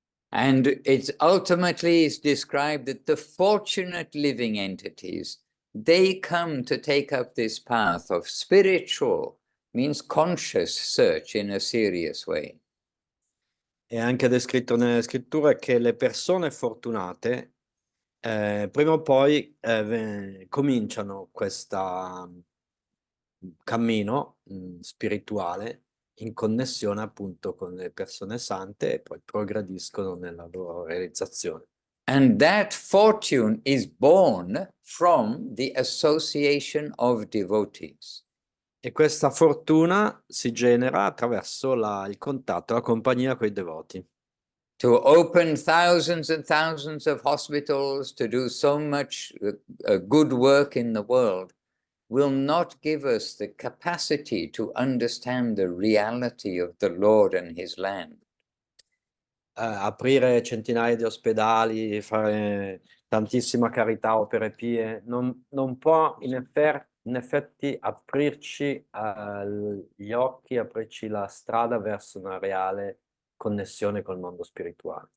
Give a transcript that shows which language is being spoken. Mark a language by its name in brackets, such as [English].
[English] And it's ultimately is described that the fortunate living entities, they come to take up this path of spiritual, means conscious search in a serious way. [Italian] È anche descritto nelle scritture che le persone fortunate prima o poi cominciano questo cammino spirituale in connessione appunto con le persone sante e poi progrediscono nella loro realizzazione. [English] And that fortune is born from the association of devotees. [Italian] E questa fortuna si genera attraverso il contatto, la compagnia con i devoti. [English] To open thousands and thousands of hospitals, to do so much good work in the world, will not give us the capacity to understand the reality of the Lord and his land. [Italian] Aprire centinaia di ospedali, fare tantissima carità, opere pie, non può in effetti aprirci gli occhi, aprirci la strada verso una reale connessione col mondo spirituale.